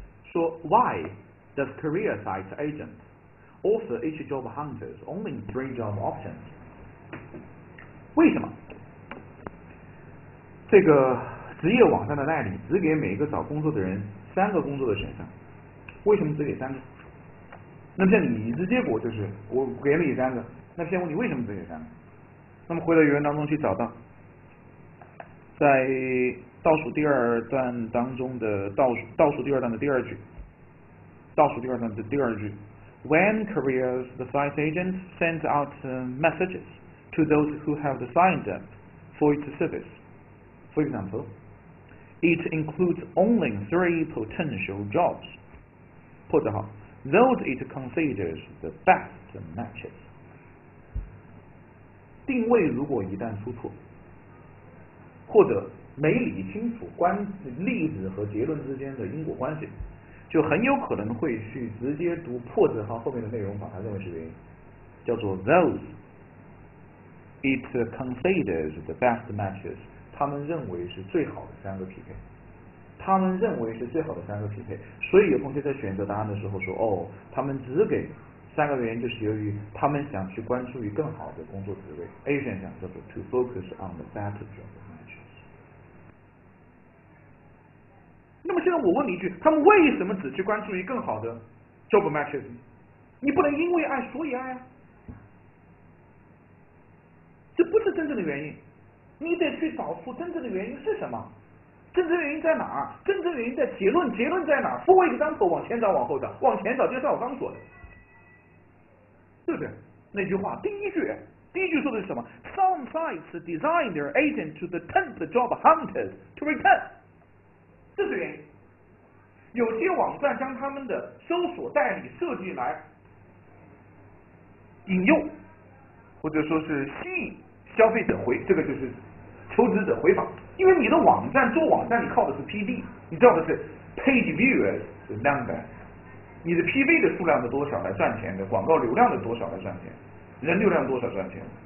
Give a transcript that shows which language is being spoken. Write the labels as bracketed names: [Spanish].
[Chinese] 说 [English] Why does career site agent offer each job hunters only 3 job options？ [Chinese] 为什么这个职业网站的代理只给每个找工作的人3个工作的选项？为什么只给3个？那么像你的结果就是我给了你3个，那先问你为什么只给3个？那么回到原文当中去找到，在倒数第二段当中的倒数第二段的第二句，倒数第二段的第二句 ， [English] When careers the site agent sends out messages to those who have signed up for its service. For example, it includes only 3 potential jobs. [Chinese] 或者好 [English] those it considers the best matches. [Chinese] 定位如果一旦出错，或者没理清楚例子和结论之间的因果关系，就很有可能会去直接读破折号后面的内容，把它认为是原因，叫做 those [English] it considers the best matches， [Chinese] 他们认为是最好的3个匹配，他们认为是最好的3个匹配，所以有同学在选择答案的时候说，他们只给3个原因，就是由于他们想去关注于更好的工作职位。 A 选项叫做 [English] to focus on the better job matches。 [Chinese] 那么现在我问你一句，他们为什么只去关注于更好的 job matches？你不能因为爱所以爱啊，这不是真正的原因，你得去找出真正的原因是什么。真正原因在哪儿？真正原因在结论，结论在哪儿 ？ [English] For example， [Chinese] 往前找，往后找，往前找就像我刚说的，对不对？那句话，第一句说的是什么 [English] ？Some sites design their agent to tempt job hunters to return， [Chinese] 这是原因。有些网站将他们的搜索代理设计来引诱，或者说是吸引消费者这个就是求职者回访。因为你的网站做网站，你靠的是 PV， 你知道的是 [English] page viewers number， [Chinese] 你的 PV 的数量的多少来赚钱的，广告流量的多少来赚钱，人流量多少赚钱。